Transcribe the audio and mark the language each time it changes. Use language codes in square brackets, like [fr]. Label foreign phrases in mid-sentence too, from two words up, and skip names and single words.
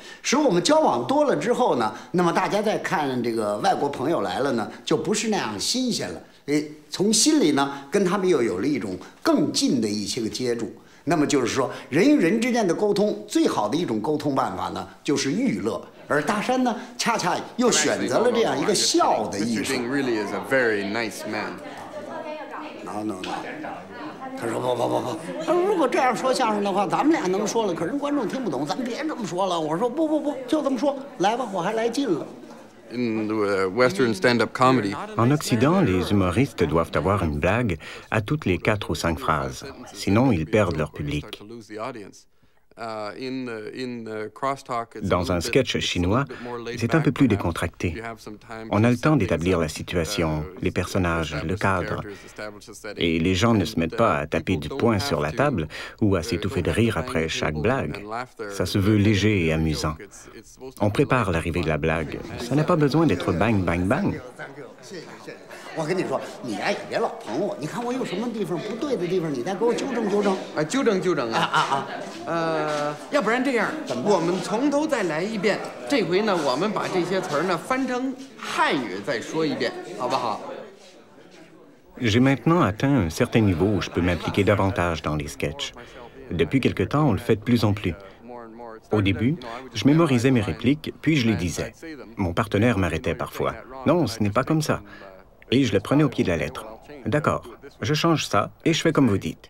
[zh] 使我们交往多了之后呢，那么大家再看这个外国朋友来了呢，就不是那样新鲜了。从心里呢，跟他们又有了一种更近的一些个接触。那么就是说，人与人之间的沟通，最好的一种沟通办法呢，就是娱乐。而大山呢，恰恰又选择了这样一个笑的艺术。 [en] Really is a very nice man. No. [zh] 他说不，他说如果这样说相声的话，咱们俩能说了，可是观众听不懂，咱们别这么说了。我说不，就这么说，来吧，我还来劲了。 [en] In Western stand-up comedy. [fr] En Occident, les humoristes doivent avoir une blague à toutes les 4 ou 5 phrases. Sinon, ils perdent leur public. Dans un sketch chinois, c'est un peu plus décontracté. On a le temps d'établir la situation, les personnages, le cadre. Et les gens ne se mettent pas à taper du poing sur la table ou à s'étouffer de rire après chaque blague. Ça se veut léger et amusant. On prépare l'arrivée de la blague. Ça n'a pas besoin d'être bang, bang, bang. [zh] 我跟你说，你呀也别老捧我。你看我有什么地方不对的地方，你再给我纠正纠正。纠正啊！要不然这样，我们从头再来一遍。这回呢，我们把这些词儿呢翻成汉语再说一遍，好不好？ [fr] J'ai maintenant atteint un certain niveau où je peux m'impliquer davantage dans les sketchs. Depuis quelque temps, on le fait de plus en plus. Au début, je mémorisais mes répliques, puis je les disais. Mon partenaire m'arrêtait parfois. Non, ce n'est pas comme ça. Et je le prenais au pied de la lettre. D'accord, je change ça et je fais comme vous dites.